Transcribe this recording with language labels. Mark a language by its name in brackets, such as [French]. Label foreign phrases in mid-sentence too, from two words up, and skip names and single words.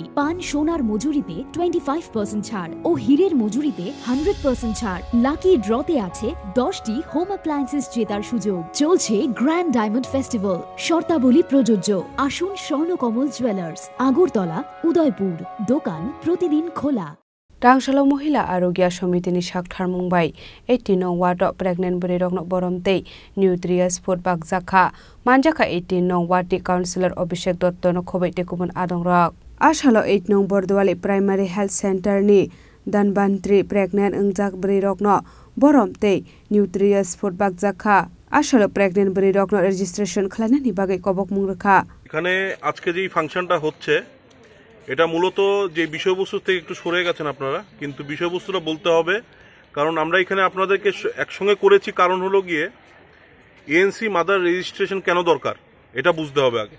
[Bangla] পান সোনার মজুরিতে 25% ছাড় ও হীরের মজুরিতে 100% ছাড়। লাকি ড্রতে আছে 10টি [English] home appliances [Bangla] জেতার সুযোগ। চলছে গ্র্যান্ড ডায়মন্ড ফেস্টিভ্যাল। শর্তাবলী প্রযোজ্য। আসুন স্বর্ণকমল জুয়েলার্স, আগরতলা, উদয়পুর। দোকান প্রতিদিন খোলা। [Kok Borok] Rangshalo Mohila Arogya Samiti ni Shakhtar Mumbai 18 ward pregnant buri rokno boromte [English] nutritious food bag [Kok Borok] zakha manjaka 18 ward councillor Abhishek Dotto no khobaite kubun adong rok ashalo 8 Bordwali primary health center ni Danbantri pregnant ungjak buri rokno boromte [English] nutritious food bag [Kok Borok] zakha ashalo pregnant buri rokno registration khlana ni bagai kobok mungrakha [Bangla] এখানে আজকে যে ফাংশনটা হচ্ছে এটা মূলত যে বিষয়বস্তু থেকে একটু সরে গেছেন আপনারা, কিন্তু বিষয়বস্তুটা বলতে হবে, কারণ আমরা এখানে আপনাদেরকে একসঙ্গে করেছি। কারণ হলো গিয়ে [English] ANC mother registration [Bangla] কেন দরকার এটা বুঝতে হবে আগে।